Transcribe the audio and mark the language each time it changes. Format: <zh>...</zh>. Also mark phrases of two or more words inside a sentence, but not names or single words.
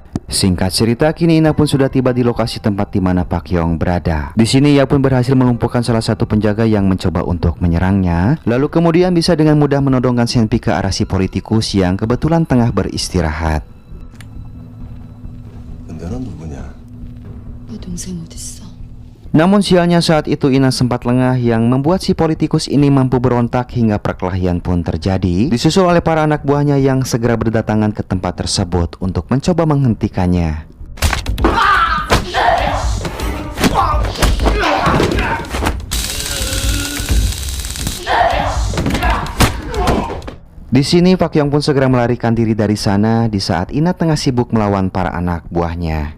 <id>Singkat cerita, kini Ina pun sudah tiba di lokasi tempat di mana Pak Yong berada. Di sini ia pun berhasil melumpuhkan salah satu penjaga yang mencoba untuk menyerangnya. Lalu kemudian bisa dengan mudah menodongkan Senpi ke arah si politikus yang kebetulan tengah beristirahat.</id> <ko>너는 누구냐? 내 동생 어딨어?</ko> <id>Namun sialnya saat itu Ina sempat lengah yang membuat si politikus ini mampu berontak hingga perkelahian pun terjadi, disusul oleh para anak buahnya yang segera berdatangan ke tempat tersebut untuk mencoba menghentikannya. Di sini Pak Yong pun segera melarikan diri dari sana di saat Ina tengah sibuk melawan para anak buahnya.</id>